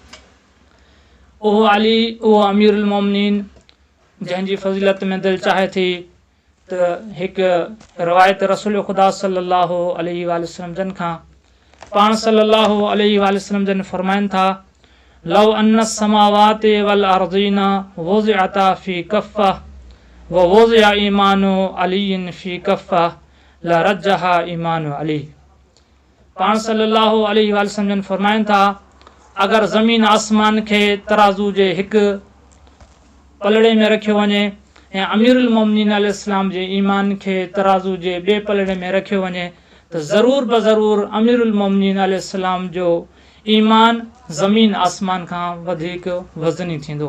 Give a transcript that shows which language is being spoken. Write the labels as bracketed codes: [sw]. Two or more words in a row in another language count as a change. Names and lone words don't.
[sd] उहो अली उहो अमीरुल मोमिनीन जंहिंजी फ़ज़ीलत में दिलि चाहे थी त हिकु रिवायत रसूल ख़ुदा [ar] صلى الله عليه وسلم [sd] जन खां पाण [ar] صلى الله عليه وسلم [sd] जन फरमाइनि था [ar] لو أن السماوات والأرضين وضعت في كفة ووضع إيمان علي في كفة لرجح إيمان علي. [sd] पाण [ar] صلى الله عليه وسلم [sd] जन फरमाइनि था अगर ज़मीन आसमान खे तराज़ू जे हिकु पलड़े में रखियो वञे ऐं अमीरुल मोमिनीन अलैहिस्सलाम जे ईमान खे तराज़ू जे ॿिए पलड़े में रखियो वञे त ज़रूर बज़रूर अमीरुल मोमिनीन अलैहिस्सलाम जो ईमान ज़मीन आसमान खां वधीक वज़नी थींदो।